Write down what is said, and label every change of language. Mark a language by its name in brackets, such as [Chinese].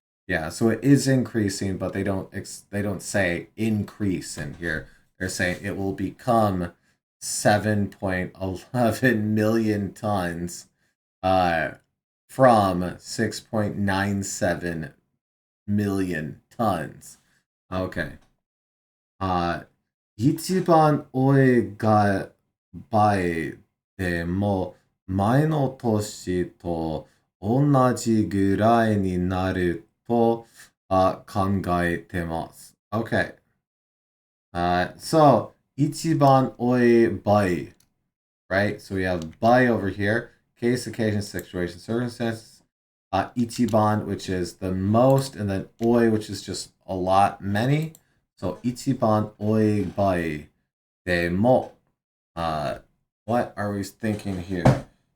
[English] Yeah, so it is increasing, but they don't say increase in here. They're saying it will become 7.11 million tons from 6.97 million tons. Okay. [Japanese] 一番多いが倍でも前の年と同じぐらいになると考えてます。 [English] Okay. So [Japanese] 一番多い倍, [English] right? So we have by over here. Case, occasion, situation, circumstances. Ichiban, which is the most, and then oi, which is just a lot, many. So [Japanese] ichiban oi bai demo. [English] What are we thinking here?